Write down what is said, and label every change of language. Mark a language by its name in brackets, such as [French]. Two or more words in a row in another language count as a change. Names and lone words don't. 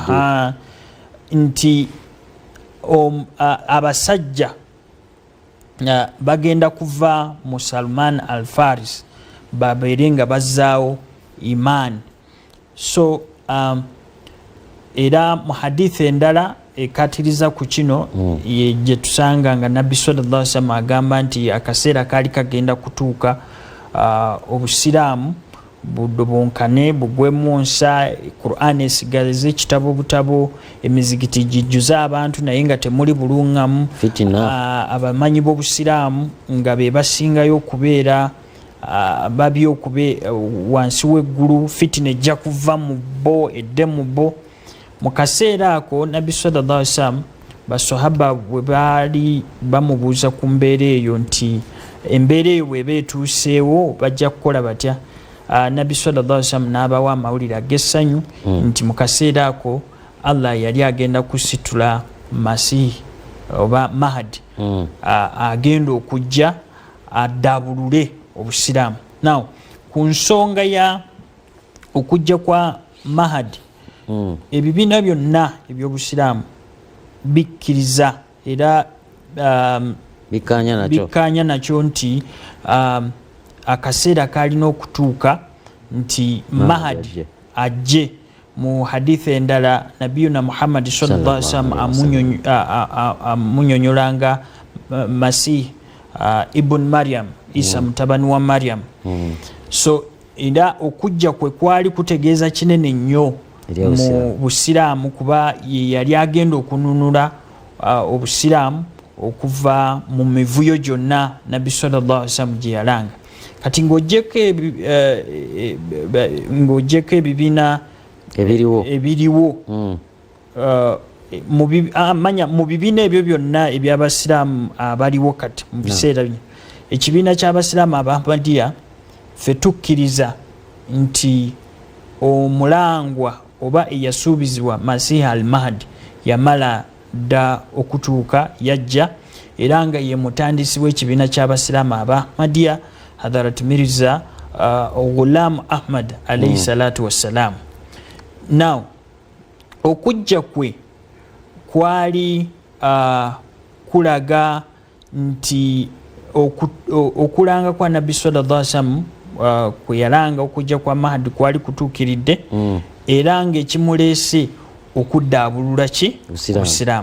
[Ganda] nti abasajja bagenda kuva mu Salman al-Faris babeere nga bazzaawo imaani. So era mu hadithi endala ekatiriza ku kino gye tusanga nga nabbi sallallahu [Arabic] عليه وسلم [Ganda] agamba nti akaseera kaali kagenda kutuuka obusiraamu budobonkane bugwemu nsa, Qur'an esigalize ekitabo butabo, emizigiti gijjuze abantu naye nga temuli bulungamu, abamanyi b'obusiraamu nga be basingayo okubeera babi wansi w'eggulu, fitina ejja kuva mu bo edde mu bo. Mu kaseera ako nabbi [Arabic] صلى الله عليه وسلم [Ganda] basahaba bwe baali bamubuuza ku mbeera eyo nti embeera eyo bw'eba etuuseewo bajja kukola batya, nabbi [Arabic] صلى الله عليه وسلم [Ganda] n'abawa amawulire ag'essanyu nti mu kaseera ako Allah yali agenda kusitula Masihi oba Mahdi agenda okujja addabulule obusiraamu. Now ku nsonga ya okujja kwa Mahdi, ebibiina byonna eby'obusiraamu bikkiriza era bikkaanya nakyo nti akaseera kalina okutuuka nti Mahdi ajje. Mu hadithi endala nabiyuna Muhammad [Arabic] صلى الله عليه وسلم [Ganda] amunyonyolanga Masih ibn Maryam, Isa mutabani wa Maryam. So era okujja kwe kwali kutegeeza kinene nnyo mu busiraamu kuba yali agenda okununula obusiraamu okuva mu mivuyo gyonna nabbi [Arabic] صلى الله عليه وسلم [Ganda] gye yalanga. Kati ng'ogyeko ebibiina ebiriwo mu bibiina ebyo byonna eby'abasiraamu abaliwo kati mu biseera bino, ekibiina ky'abasiraamu Abahmadiya ffe tukkiriza nti omulangwa oba eyasuubizibwa Masihi al-Mahdi yamala dda okutuuka, yajja era nga ye mutandisi w'ekibiina ky'abasiraamu Abahmadiya Hadharati Mirza Ghulam Ahmad [Arabic] عليه الصلاة والسلام. [Ganda] Now okujja kwe kwali kulaga nti okulanga kwa nabbi [Arabic] صلى الله عليه وسلم [Ganda] kwe yalanga okujja kwa Mahdi kwali kutuukiridde era ng'ekimuleese okuddaabulula ki obusiraamu.